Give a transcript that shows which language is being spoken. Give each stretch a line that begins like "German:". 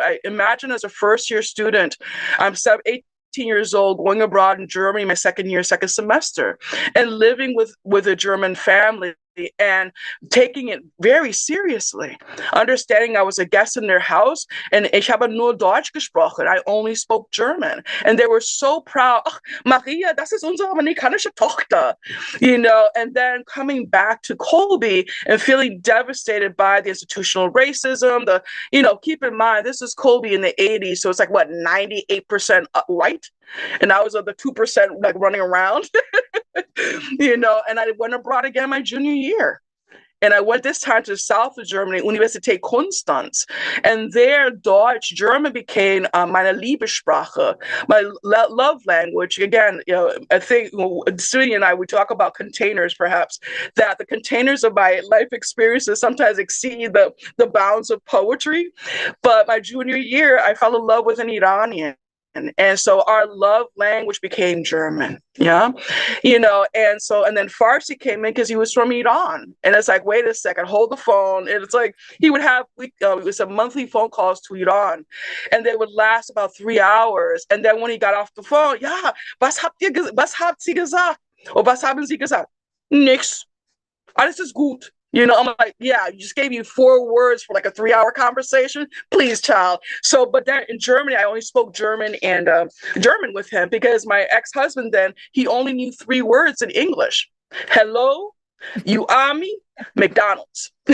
English: I imagine as a first-year student, I'm 18 years old, going abroad in Germany, my second semester, and living with a German family and taking it very seriously, understanding I was a guest in their house and
German: ich habe nur Deutsch gesprochen.
English: I only spoke German. And they were so proud.
German: Oh, Maria, das ist unsere amerikanische Tochter.
English: And then coming back to Colby and feeling devastated by the institutional racism, keep in mind, this is Colby in the 80s. So it's like, 98% white? And I was of the 2% like running around, and I went abroad again my junior year. And I went this time to the south of Germany, Universität Konstanz. And there, German became
German: meine Liebessprache,
English: my love language. Again, I think Dzvinia and I, we talk about containers, perhaps, that the containers of my life experiences sometimes exceed the bounds of poetry. But my junior year, I fell in love with an Iranian. And so our love language became German, and then Farsi came in because he was from Iran. And it's like, wait a second, hold the phone. And it's like, he would have, it was a monthly phone calls to Iran, and they would last about 3 hours. And then when he got off the phone,
German: ja, was habt Sie gesagt? Or was haben Sie gesagt? Nix. Alles ist gut.
English: I'm like, yeah, you just gave you 4 words for like a 3-hour conversation. Please, child. So, but then in Germany, I only spoke German and German with him because my ex-husband then, he only knew 3 words in English. Hello, you are me, McDonald's.